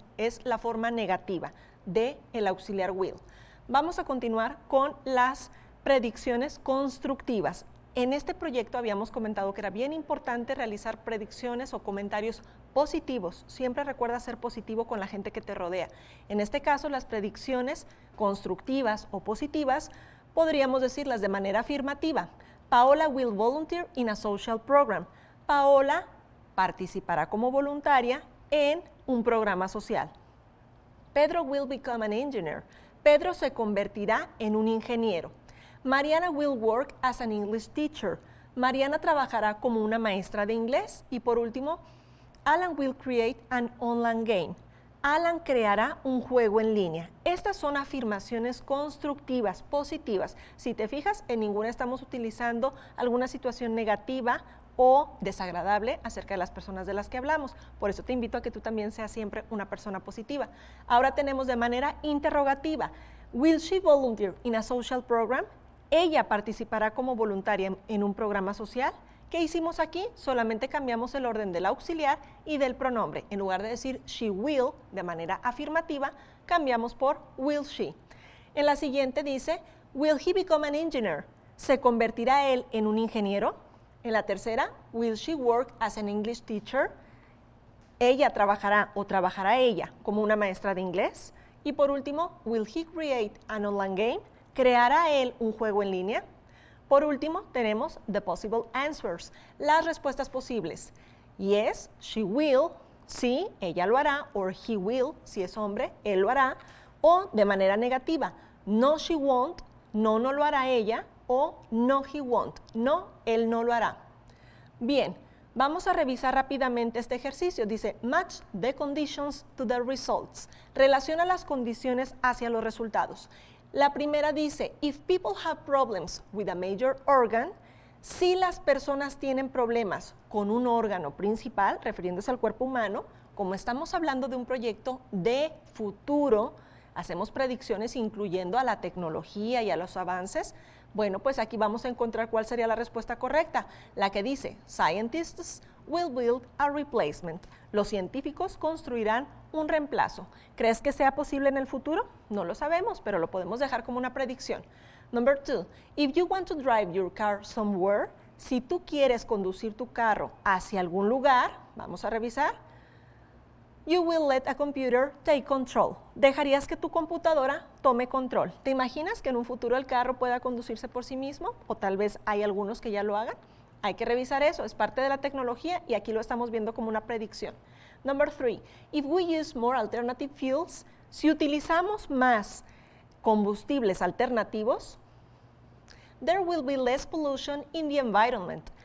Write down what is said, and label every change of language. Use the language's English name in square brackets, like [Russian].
[Spanish] Es la forma negativa del auxiliar will. Vamos a continuar con las predicciones constructivas. En este proyecto habíamos comentado que era bien importante realizar predicciones o comentarios positivos. Siempre recuerda ser positivo con la gente que te rodea. En este caso, las predicciones constructivas o positivas podríamos decirlas de manera afirmativa. [English] Paola will volunteer in a social program. [Spanish] Paola participará como voluntaria en un programa social. [English] Pedro will become an engineer. [Spanish] Pedro se convertirá en un ingeniero. [English] Mariana will work as an English teacher. [Spanish] Mariana trabajará como una maestra de inglés. Y por último, [English] Alan will create an online game. [Spanish] Alan creará un juego en línea. Estas son afirmaciones constructivas, positivas. Si te fijas, en ninguna estamos utilizando alguna situación negativa o desagradable acerca de las personas de las que hablamos. Por eso te invito a que tú también seas siempre una persona positiva. Ahora tenemos de manera interrogativa. [English] Will she volunteer in a social program? [Spanish] Ella participará como voluntaria en un programa social. ¿Qué hicimos aquí? Solamente cambiamos el orden del auxiliar y del pronombre. En lugar de decir [English] she will [Spanish] de manera afirmativa, cambiamos por [English] will she. [Spanish] En la siguiente dice, [English] will he become an engineer? [Spanish] ¿Se convertirá él en un ingeniero? En la tercera, [English] will she work as an English teacher? [Spanish] Ella trabajará o trabajará ella como una maestra de inglés. Y por último, [English] will he create an online game? [Spanish] ¿Creará él un juego en línea? Por último, tenemos [English] the possible answers, [Spanish] las respuestas posibles. [English] Yes, she will, [Spanish] sí, ella lo hará, [English] or he will, [Spanish] si es hombre, él lo hará, o de manera negativa, [English] no, she won't, [Spanish] no, no lo hará ella, o [English] no, he won't, [Spanish] no, él no lo hará. Bien, vamos a revisar rápidamente este ejercicio. Dice, [English] match the conditions to the results. [Spanish] Relaciona las condiciones hacia los resultados. La primera dice, [English] if people have problems with a major organ, [Spanish] si las personas tienen problemas con un órgano principal, refiriéndose al cuerpo humano, como estamos hablando de un proyecto de futuro, hacemos predicciones incluyendo a la tecnología y a los avances, bueno, pues aquí vamos a encontrar cuál sería la respuesta correcta, la que dice, [English] scientists will build a replacement. [Spanish] Los científicos construirán un reemplazo. ¿Crees que sea posible en el futuro? No lo sabemos, pero lo podemos dejar como una predicción. [English] Number 2, if you want to drive your car somewhere, [Spanish] si tú quieres conducir tu carro hacia algún lugar, vamos a revisar, [English] You will let a computer take control. [Spanish] Dejarías que tu computadora tome control. ¿Te imaginas que en un futuro el carro pueda conducirse por sí mismo? O tal vez hay algunos que ya lo hagan. Hay que revisar eso, es parte de la tecnología y aquí lo estamos viendo como una predicción. [English] Number 3, if we use more alternative fuels, [Spanish] si utilizamos más combustibles alternativos, [English] there will be less pollution in the environment.